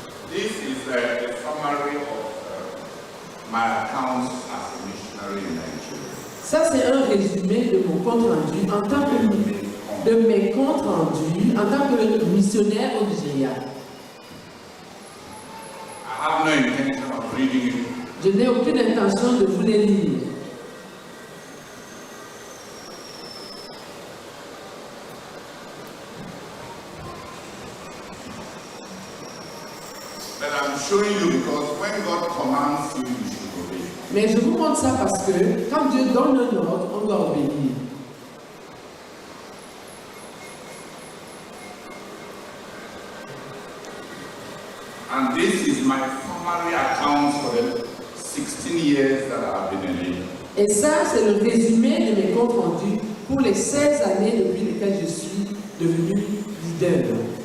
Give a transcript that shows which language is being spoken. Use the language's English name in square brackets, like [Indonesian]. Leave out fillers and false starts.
[English] This is a summary of my accounts as a missionary in Nigeria. [French] Ça, c'est un résumé de mon compte rendu en tant que de mes comptes rendus en tant que missionnaire au Nigeria. [English] I have no intention of reading it. [French] Je n'ai aucune intention de vous les lire. [English] But I'm showing you because when God commands you, you should obey. [French] Mais je vous montre ça parce que quand Dieu donne un ordre, on doit obéir. [English] And this is my summary account for the 16 years that I've been a leader. [French] Et ça, c'est le résumé de mes comptes rendus pour les 16 années depuis lesquelles je suis devenu leader.